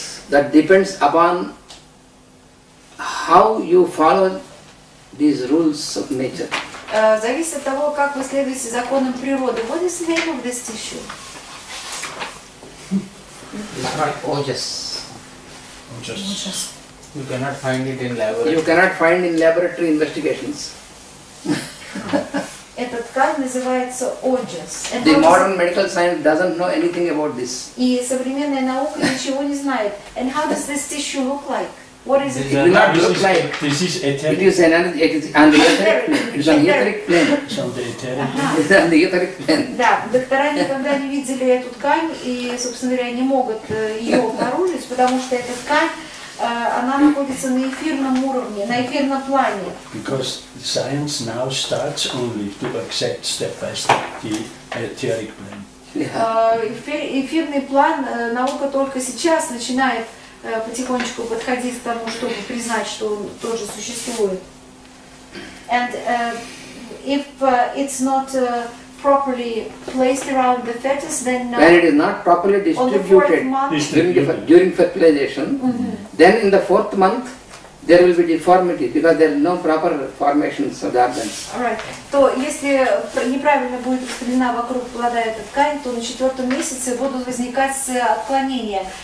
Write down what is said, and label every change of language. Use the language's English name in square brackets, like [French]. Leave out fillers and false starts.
[English] that depends upon how you follow these rules of nature. [Russian] Зависит от того, как вы следуете законам природы. [English] What is the name of this tissue? It's not ojas. Just You cannot find it in laboratory. You cannot find in laboratory investigations. [Russian] Эта ткань называется ojas. [English] The modern medical science doesn't know anything about this. [Russian] И современная наука ничего не знает. [English] And how does this tissue look like? What is it? It will not look like. This is etheric. It is on the etheric plane. It is on the etheric plane. It's on the etheric. It is on the etheric plane. [Russian] Да, доктора никогда не видели эту ткань и, собственно говоря, не могут ее обнаружить, потому что эта ткань, она находится на эфирном уровне, на эфирном плане. [English] Because science now starts only to accept step by step the etheric plane. [Russian] Эфирный план наука только сейчас начинает потихонечку подходить к тому, чтобы признать, что он тоже существует. [English] And if it's not properly placed around the fetus, then when it is not properly distributed during fertilization, then in the 4th month there will be deformity because there is no proper formations of the organs. Right. [Russian] То если неправильно будет распределена вокруг плода эта ткань, то на 4-м месяце будут возникать отклонения.